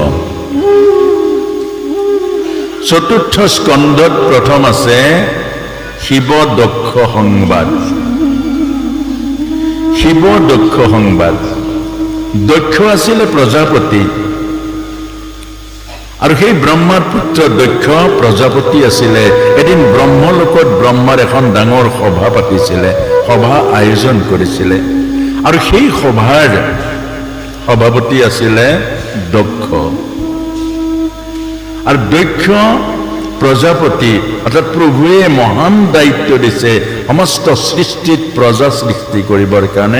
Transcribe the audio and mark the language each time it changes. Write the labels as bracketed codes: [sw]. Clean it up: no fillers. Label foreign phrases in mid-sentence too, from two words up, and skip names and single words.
[as] চতুৰ্থ স্কন্ধত প্ৰথম আছে শিৱ দক্ষ সংবাদ। শিৱ দক্ষ সংবাদ। দক্ষ আছিলে প্ৰজাপতি আৰু সেই ব্ৰহ্মাৰ পুত্ৰ দক্ষ প্ৰজাপতি আছিলে। এদিন ব্ৰহ্মলোকত ব্ৰহ্মাৰ এখন ডাঙৰ সভা পাতিছিলে, সভা আয়োজন কৰিছিলে আৰু সেই সভাৰ সভাপতি আছিলে দক্ষ। আৰু দক্ষ প্ৰজাপতি অৰ্থাৎ প্ৰভুৱে মহান দায়িত্ব দিছে সমস্ত সৃষ্টিত প্ৰজা সৃষ্টি কৰিবৰ কাৰণে।